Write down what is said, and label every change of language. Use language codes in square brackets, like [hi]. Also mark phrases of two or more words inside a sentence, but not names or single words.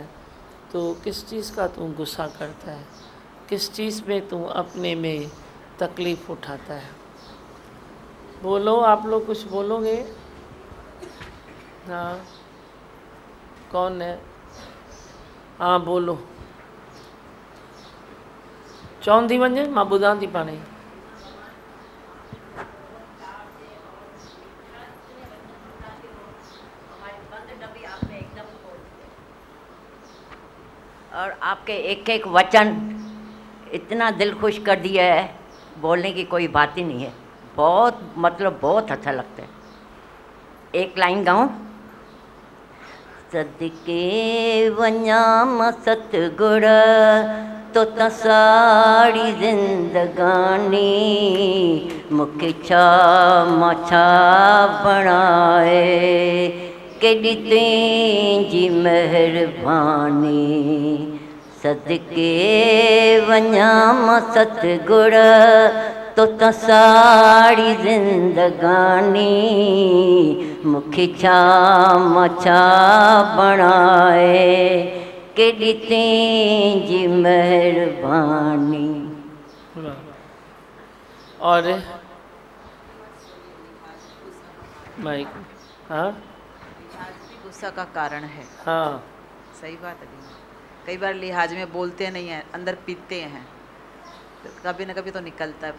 [hi] तो किस चीज़ का तू गुस्सा करता है, किस चीज़ में तू अपने में तकलीफ़ उठाता है? बोलो, आप लोग कुछ बोलोगे? हाँ कौन है? हाँ बोलो। [sd] चवंदी वञे, मां ॿुधां थी पाण ई। [hi] और आपके एक एक वचन इतना दिल खुश कर दिया है, बोलने की कोई बात ही नहीं है। बहुत मतलब बहुत अच्छा लगता है। एक लाइन गाऊं? [sd] सदके वञाम सतगुर तो साड़ी जिंदगानी मुखे छा मछा बणाए केॾी तुंहिंजी महिरबानी सदके वञा मां सतगुर तो साड़ी जिंदगानी मुखे छा मछा बणाए केॾी तुंहिंजी महिरबानी। [hi] और माइक हाँ गुस्सा का कारण है। हाँ सही बात है। कई बार लिहाज में बोलते नहीं हैं, अंदर पीते हैं, तो कभी न कभी तो निकलता है।